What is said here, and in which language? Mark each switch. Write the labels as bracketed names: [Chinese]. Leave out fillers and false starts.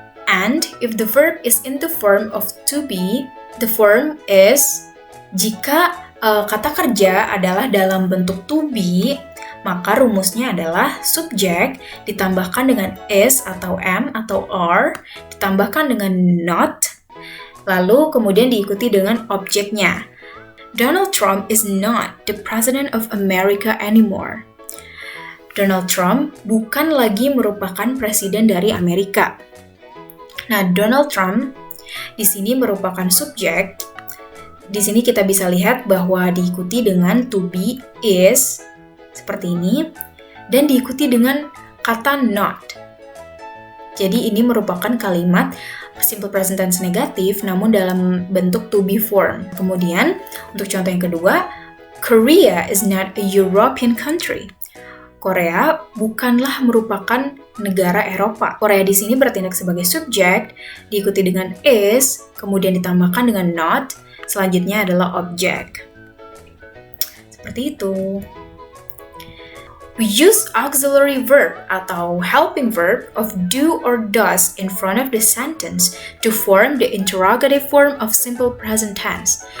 [English] And if the verb is in the form of to be, the form is [Indonesian] jika kata kerja adalah dalam bentuk to be, maka rumusnya adalah subjek ditambahkan dengan is atau am atau are, ditambahkan dengan not, lalu kemudian diikuti dengan objeknya. [English] Donald Trump is not the president of America anymore. [Indonesian] Donald Trump bukan lagi merupakan presiden dari Amerika. Nah, Donald Trump di sini merupakan subjek. Di sini kita bisa lihat bahwa diikuti dengan to be, is, seperti ini, dan diikuti dengan kata not. Jadi ini merupakan kalimat simple present tense negatif namun dalam bentuk to be form. Kemudian untuk contoh yang kedua, [English] Korea is not a European country. [Indonesian] Korea bukanlah merupakan negara Eropa. Korea di sini bertindak sebagai subjek, diikuti dengan is, kemudian ditambahkan dengan not, selanjutnya adalah objek. Seperti itu. [English] We use auxiliary verb atau helping verb of do or does in front of the sentence to form the interrogative form of simple present tense.